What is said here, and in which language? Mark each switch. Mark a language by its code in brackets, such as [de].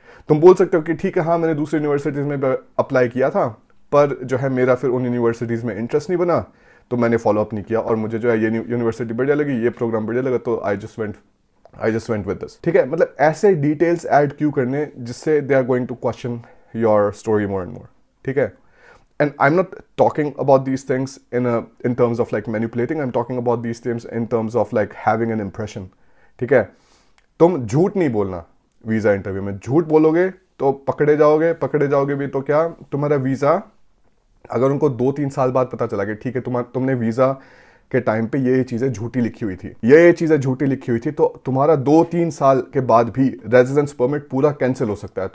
[hi] तुम बोल सकते हो कि ठीक है हाँ मैंने दूसरी यूनिवर्सिटीज़ में अप्लाई किया था, पर जो है मेरा फिर उन यूनिवर्सिटीज़ में इंटरेस्ट नहीं बना, तो मैंने फॉलो अप नहीं किया, और मुझे जो है ये यूनिवर्सिटी बढ़िया लगी, ये प्रोग्राम बढ़िया लगा, तो [en] I just went with this. [hi] ठीक है, मतलब ऐसे डिटेल्स ऐड क्यों करने जिससे [en] They are going to question your story more and more. [hi] ठीक है, [en] and I'm not talking about these things in terms of like manipulating, I'm talking about these things in terms of like having an impression। [hi] ठीक है, तुम झूठ नहीं बोलना visa interview में। झूठ बोलोगे तो पकड़े जाओगे भी, तो क्या तुम्हारा वीज़ा अगर उनको 2-3 साल बाद पता चला कि ठीक है तुमने वीज़ा के टाइम पे ये चीज़ें झूठी लिखी हुई थी, ये चीज़ें झूठी लिखी हुई थी, तो तुम्हारा 2-3 साल के बाद भी रेजिडेंस परमिट पूरा कैंसिल हो सकता है।